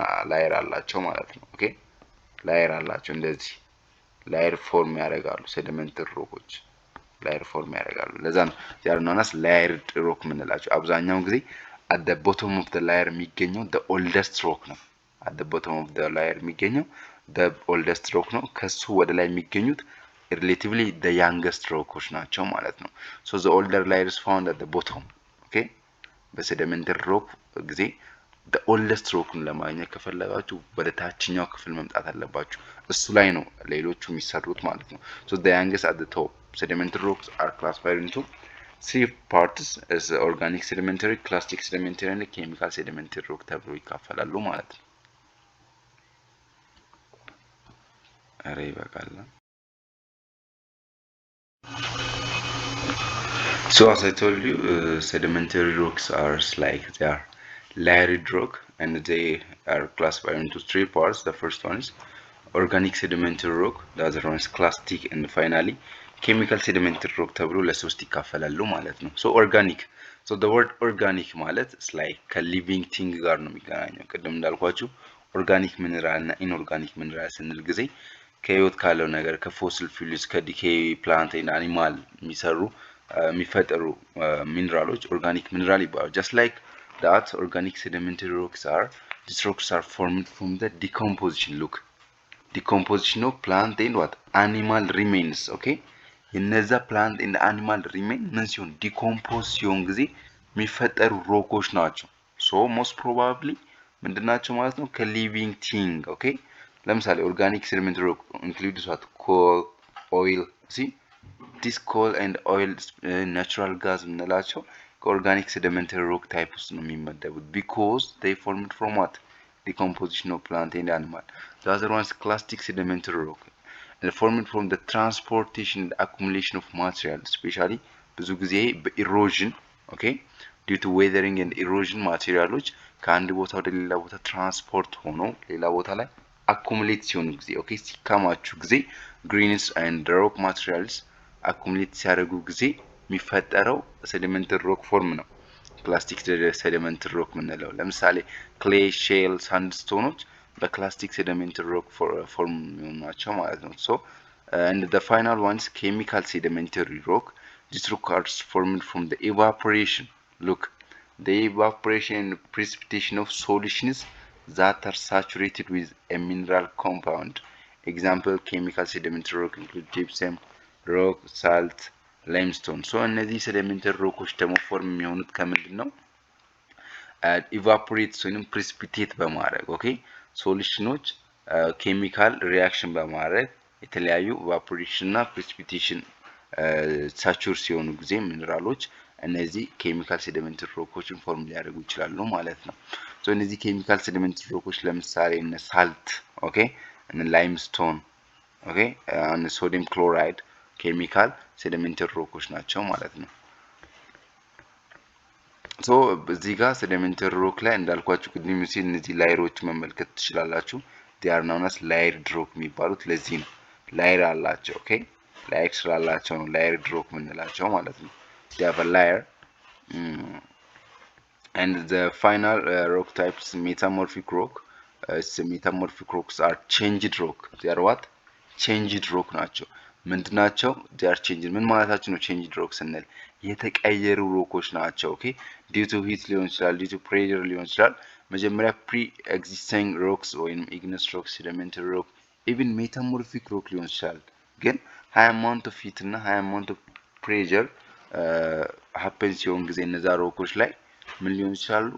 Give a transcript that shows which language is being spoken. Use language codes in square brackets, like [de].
[am] ላየር አላቸው ማለት ነው። ኦኬ ላየር አላቸው፣ እንደዚህ ላየር ፎርም ያደርጋሉ ሴዲሜንተሪ ሮኮች ላየር ፎርም ያደርጋሉ። ለዛ ነው [en] they are known as layered rock [am] የምንላቸው። አብዛኛውን ጊዜ [en] at the bottom of the layer የሚገኘው the oldest rock [am] ነው። at the bottom of the layer የሚገኘው the oldest rock ነው። ከሱ ወደ ላይ የሚገኙት relatively the youngest rockዎች ናቸው ማለት ነው። [en] so the older layer is found at the bottom. [am] okay በሴዲሜንተሪ ሮክ ጊዜ the oldest rockን ለማግኘት ከፈለጋችሁ ወደ ታችኛው ክፍል መምጣት አለባችሁ። እሱ ላይ ነው ሌሎቹ የሚሰሩት ማለት ነው። [en] so the youngest at the top. Sedimentary rocks are classified into three parts as organic sedimentary, clastic sedimentary and chemical sedimentary rock [am] ተብሎ ይከፈላሉ ማለት ነው። አሬ ይበቃል። [en] So as I told you, sedimentary rocks are like they are layered rock and they are classified into three parts. [am] The first one is organic sedimentary rock, the other one is clastic, and finally chemical sedimentary rock ተብሎ ለሶስት ይከፈላሉ ማለት ነው። [en] so organic, so the word organic [am] ማለት [en] is like [am] ከሊቪንግ ቲንግ ጋር ነው የሚገናኘው። ቅድም እንዳልኳችሁ ኦርጋኒክ ሚነራል እና ኢንኦርጋኒክ ሚነራል ስንል ጊዜ ከህይወት ካለው ነገር ከፎሲል ፊውልስ ከዲኬይ ፕላንት እና አኒማል የሚፈጠሩ ሚነራሎች ኦርጋኒክ ሚነራል ይባላሉ። [en] just like that organic sedimentary rocks are, these rocks are formed from the decomposition. look decomposition of plant and what animal remains. [am] okay እነዛ ፕላንት [en] and animal remain [am] ምን ሲሆን ዲኮምፖዝ ሲሆን ጊዜ የሚፈጠሩ ሮኮች ናቸው። so most probably ምንድናቸው ማለት ነው? ከሊቪንግ ቲንግ። ኦኬ ለምሳሌ ኦርጋኒክ ሴዲሜንተሪ ሮክ [en] includes what coal, oil. see this coal and oil natural gas [am] ምንላቸው ከኦርጋኒክ ሴዲሜንተሪ ሮክ ታይፕ ውስጥ ነው የሚመደቡት [en] because they formed from what decomposition of plant and animal. the other one is clastic sedimentary rock and formed from the transportation and accumulation of material, especially [am] ብዙ ጊዜ በኢሮዥን [en] okay due to weathering and erosion [am] ማቴሪያሎች ከአንድ ቦታ ወደ ሌላ ቦታ ትራንስፖርት ሆኖ ሌላ ቦታ ላይ አኩሙሌት ሲሆኑ ጊዜ ኦኬ ሲካማቹ ጊዜ ግሪንስ and rock materials አኩሙሌት ሲያደርጉ ጊዜ የሚፈጠረው ሴዲሜንተሪ ሮክ ፎርም ነው ክላስቲክ ሴዲሜንተሪ ሮክ ምንለው። ለምሳሌ ክሌይ፣ ሼል፣ ሳንድስቶኖች በክላስቲክ ሴዲሜንተሪ ሮክ ፎርም ናቸው ማለት ነው። [en] so and the final one is chemical sedimentary rock. These rocks are formed from the evaporation. look the evaporation and precipitation of solutions that are saturated with a mineral compound. example chemical sedimentary rock include gypsum rock, salt, [am] ላይምስቶን። ሶ እነዚህ ሴዲሜንተሪ ሮኮች ደግሞ ፎርም የሚሆኑት ከምንድን ነው? ኢቫፖሬት ወይንም ፕሪሲፒቴት በማድረግ ኦኬ ሶሉሽኖች ኬሚካል ሪአክሽን በማድረግ የተለያዩ ኢቫፖሬሽን እና ፕሪሲፒቴሽን ሳቹር ሲሆኑ ጊዜ ሚነራሎች እነዚህ ኬሚካል ሴዲሜንተሪ ሮኮችን ፎርም ሊያደርጉ ይችላሉ ማለት ነው። ሶ እነዚህ ኬሚካል ሴዲሜንተሪ ሮኮች ለምሳሌ እነ ሳልት ኦኬ እነ ላይምስቶን ኦኬ እነ ሶዲየም ክሎራይድ ኬሚካል ሴዲሜንተሪ ሮኮች ናቸው ማለት ነው። ሶ እዚህ ጋር sedimentary rock ላይ እንዳልኳችሁ ቅድም ሲል እነዚህ ላየሮች መመልከት ትችላላችሁ። [en] they are known as layered rock [am] የሚባሉት ለዚህ ነው። ላየር አላቸው። ኦኬ ላየር ስላላቸው ነው layered rock የምንላቸው ማለት ነው። [en] they have a layer and the final rock types metamorphic rock. Metamorphic rocks are changed rock. they are what? changed rock [am] ናቸው። ምንድናቸው? they are changed ምን ማለታችን ነው? changed rock ስንል የተቀየሩ ሮኮች ናቸው። ኦኬ [en] due to heat [am] ሊሆን ይችላል፣ [en] due to pressure [am] ሊሆን ይችላል። መጀመሪያ pre existing rocks ወይም igneous rock, sedimentary rock, even metamorphic rock ሊሆን ይችላል። ግን [en] high amount of heat [am] እና [en] high amount of pressure happen [am] ሲሆን ጊዜ እነዛ ሮኮች ላይ ምን ሊሆን ይችላሉ?